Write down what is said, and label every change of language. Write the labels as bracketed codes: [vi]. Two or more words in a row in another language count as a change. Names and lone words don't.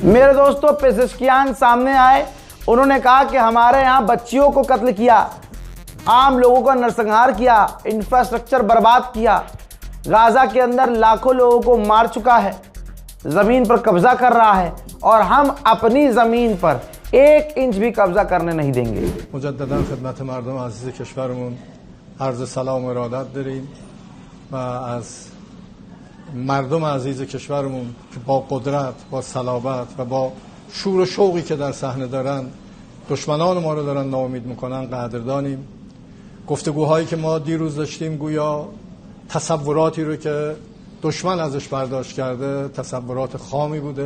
[hi] मेरे दोस्तों, पेजेश्कियान सामने आए, उन्होंने कहा कि हमारे यहाँ बच्चियों को कत्ल किया, आम लोगों का नरसंहार किया, इंफ्रास्ट्रक्चर बर्बाद किया, गाजा के अंदर लाखों लोगों को मार चुका है, ज़मीन पर कब्जा कर रहा है और हम अपनी ज़मीन पर 1 इंच भी कब्जा करने नहीं देंगे। [fa] مجدداً خدمت مردم عزیز کشورمون عرض سلام و ارادت داریم و از مردم عزیز کشورمون که با قدرت با صلابت و با شور و شوقی که در صحنه دارن دشمنان ما رو دارن ناامید میکنن قدردانیم گفتگوهایی که ما دیروز داشتیم گویا تصوراتی رو که دشمن ازش برداشت کرده تصورات خامی بوده.